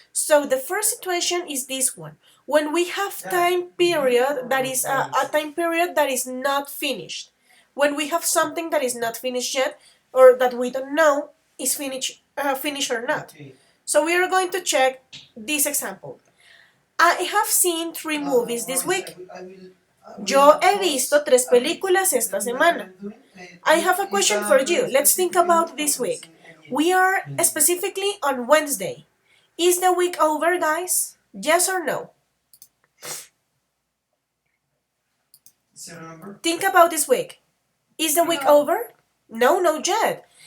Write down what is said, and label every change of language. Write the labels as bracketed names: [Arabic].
[English] So the first situation is this one. When we have time period that is a time period that is not finished. When we have something that is not finished yet, or that we don't know is finished or not. So we are going to check this example. I have seen 3 movies this week. [Spanish] Yo he visto 3 películas esta semana. [English] I have a question for you. Let's think about this week. We are specifically on Wednesday. Is the week over, guys? Yes or no? Think about this week. Is the week over? No, not yet.